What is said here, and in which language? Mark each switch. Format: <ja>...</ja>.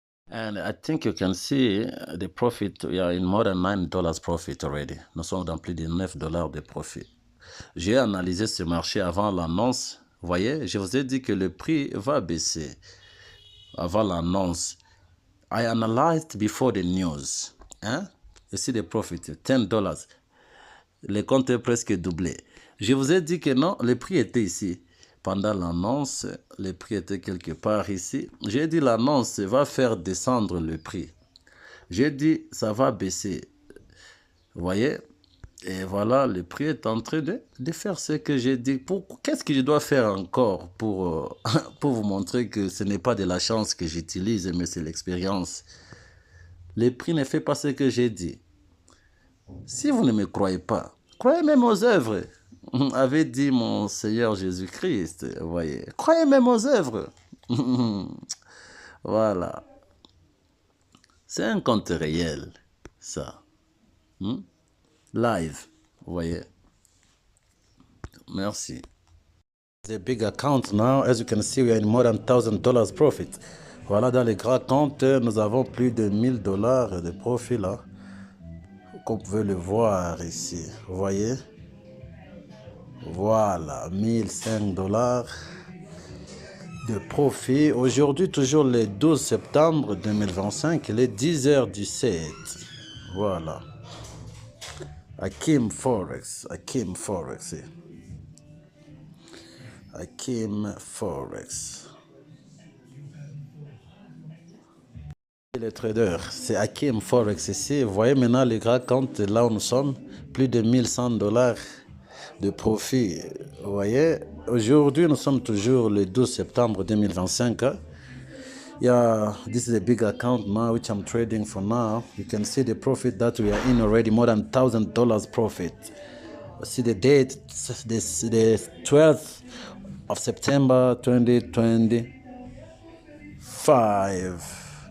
<en>And I think you can see the profit. We are in more than $9 profit already.</en> <fr>Nous sommes dans plus de 9 dollars de profit. J'ai analysé ce marché avant l'annonce. Vous voyez, je vous ai dit que le prix va baisser avant l'annonce.</fr> <en>I analyzed before the news.</en> <fr>Hein? Ici, le profit, $10. Le compte est presque doublé. Je vous ai dit que non, le prix était ici. Pendant l'annonce, le prix était quelque part ici. J'ai dit l'annonce va faire descendre le prix. J'ai dit ça va baisser. Vous voyez? Et voilà, le prix est en train de faire ce que j'ai dit. Qu'est-ce que je dois faire encore pour vous montrer que ce n'est pas de la chance que j'utilise, mais c'est l'expérience. Le prix ne fait pas ce que j'ai dit. Si vous ne me croyez pas, croyez même aux œuvres, avait dit mon Seigneur Jésus-Christ. Vous voyez, croyez même aux œuvres. Voilà. C'est un compte réel, ça. Live, vous voyez. Merci.</fr> <en>The big account now, as you can see, we are in more than $1,000 profit.</en> <fr>Voilà, dans les grands comptes, nous avons plus de $1,000 de profit là. Comme vous pouvez le voir ici, vous voyez. Voilà, $1,005 de profit. Aujourd'hui, toujours le 12 septembre 2025, il est 10h17. Voilà. Hakim Forex. Hakim Forex. Hakim Forex. Les traders, c'est Hakim Forex ici. Vous voyez maintenant les grands comptes, là où nous sommes, plus de $1,100 de profit. Vous voyez, aujourd'hui, nous sommes toujours le 12 septembre 2025.</fr> <en>Yeah, this is a big account now, which I'm trading for now. You can see the profit that we are in already, more than $1,000 profit. See the date, the 12th of September 2025.</en>